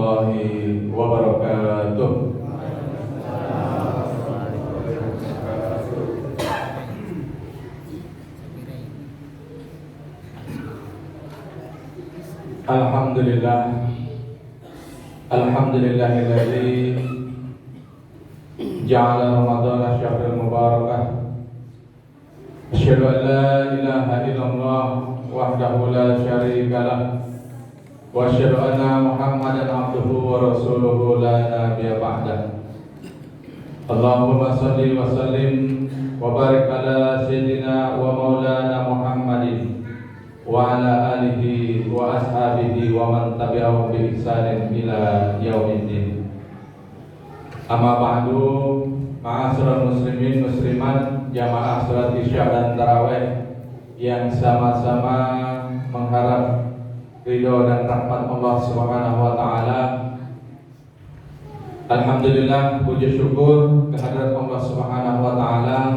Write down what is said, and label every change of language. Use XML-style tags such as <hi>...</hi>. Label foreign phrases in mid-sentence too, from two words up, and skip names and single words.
<ar>ورحمة الله وبركاته. الحمد لله الحمد لله الذي جعل رمضان شهر المباركة. أشهد أن لا إله إلا الله وحده لا شريك له وأشهد أن محمدا عبده ورسوله لا نبي بعده. اللهم صل وسلم وبارك على سيدنا ومولانا محمد وعلى آله وأصحابه ومن تبعهم بإحسان إلى يوم الدين. أما بعد, معاشر المسلمين المسلمات,</ar> <id>jamaah salat Isya dan tarawih yang sama-sama mengharap ridho dan rahmat Allah</id> <ar>سبحانه وتعالى.</ar> <id>Alhamdulillah, puji syukur kehadirat Allah</id> <ar>سبحانه وتعالى.</ar>